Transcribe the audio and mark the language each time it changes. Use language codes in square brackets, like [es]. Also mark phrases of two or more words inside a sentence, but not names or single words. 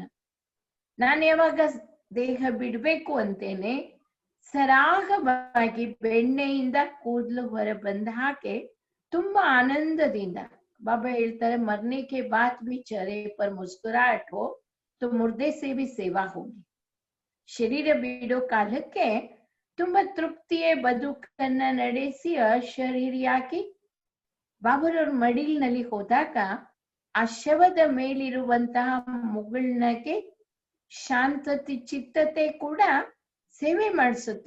[kn] ನಾನು ಯಾವಾಗ ದೇಹ ಬಿಡ್ಬೇಕು ಅಂತೇನೆ ಸರಾಗವಾಗಿ ಬೆಣ್ಣೆಯಿಂದ ಕೂದಲು ಹೊರ ಬಂದ ಹಾಗೆ ತುಂಬಾ ಆನಂದದಿಂದ बाबा ಹೇಳ್ತಾರೆ, [hi] मरने के बाद भी चेहरे पर मुस्कुराहट हो तो मुर्दे से भी सेवा होगी. [kn] ಶರೀರ ಬಿಡೋ ಕಾಲಕ್ಕೆ ತುಂಬಾ ತೃಪ್ತಿಯೇ ಬದುಕನ್ನ ನಡೆಸಿ ಅಶರೀರಿಯಾಗಿ ಬಾಬರವ್ರ ಮಡಿಲಿನಲ್ಲಿ ಹೋದಾಗ ಆ ಶವದ ಮೇಲಿರುವಂತಹ ಮುಗುಳ್ನಗೆ ಶಾಂತತೆ ಚಿತ್ತತೆ ಕೂಡ ಸೇವೆ ಮಾಡಿಸುತ್ತೆ.